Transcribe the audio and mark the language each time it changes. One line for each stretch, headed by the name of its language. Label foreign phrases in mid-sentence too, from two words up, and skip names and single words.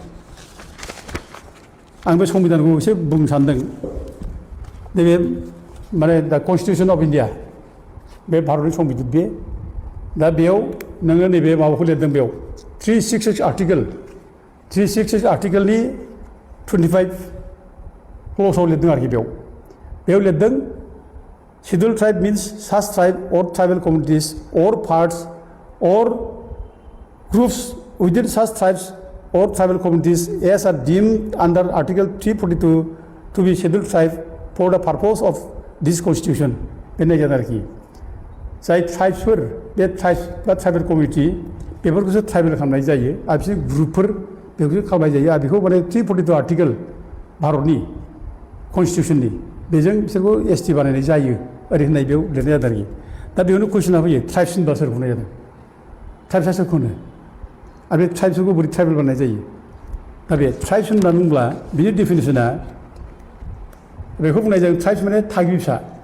Bodo: आं बे संबिधानखौ एसे बुंनो सानदों नैबे माने दा कनस्टिटिउसन अफ इन्डिया बे भारतनि संबिजित बे दा बेयाव नोङो नैबे माबाखौ लिरदों बेयाव 366 आर्टिकेलनि 25 क्ल'साव लिरदों आरोखि बेयाव लिरदों
English: scheduled tribe means such tribe or tribal communities or parts or groups within such tribes or tribal communities as are deemed under Article 342 to be scheduled tribe for the purpose of this constitution
Bodo: बे नायगोन आरोखि जाय ट्राइब्सफोर बे ट्राइब्स बा
English: tribal committee
Bodo: बेफोरखौसो ट्राइबेल खालामनाय जायो आरो बिसोर ग्रुपफोर बेखौसो खालामनाय जायो आरो बेखौ माने 342 आर्टिकेल भारतनि कन्स्टिटिउसननि बेजों बिसोरखौ एसटि बानायनाय जायो ओरै होननाय बेयाव लिरनाय जादों आरोखि दा बेयावनो कुइसना फैयो ट्राइब्स होनबा सोरखौ होननाय जादों ट्राइब्सआ सोरखौ होनो आरो बे ट्राइब्सफोरखौ बोरै ट्राइबेल बानायनाय जायो दा बे ट्राइब्स होननानै बुंब्ला बिनि डेफिनेसना बेखौ बुंनाय जायो ट्राइब्स माने थागिबि फिसा